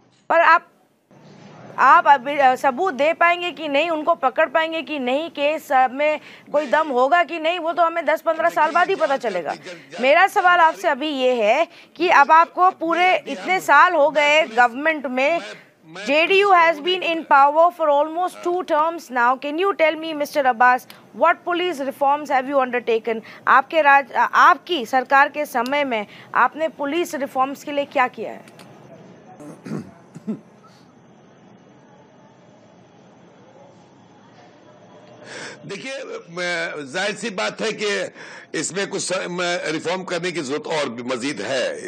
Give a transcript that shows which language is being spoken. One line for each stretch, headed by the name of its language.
Hindi: पर आप अभी सबूत दे पाएंगे कि नहीं, उनको पकड़ पाएंगे कि नहीं, केस में कोई दम होगा कि नहीं, वो तो हमें 10-15 साल बाद ही पता चलेगा। मेरा सवाल आपसे अभी ये है कि अब आपको पूरे इतने साल हो गए गवर्नमेंट में,
English: JDU has been in power for almost 2 terms now. Can you tell me, Mr. Abbas, what police reforms have you undertaken?
Hindi: आपकी सरकार के समय में आपने पुलिस रिफॉर्म्स के लिए क्या किया है? देखिए, जाहिर सी बात है कि इसमें कुछ रिफॉर्म करने की जरूरत और भी मजीद है।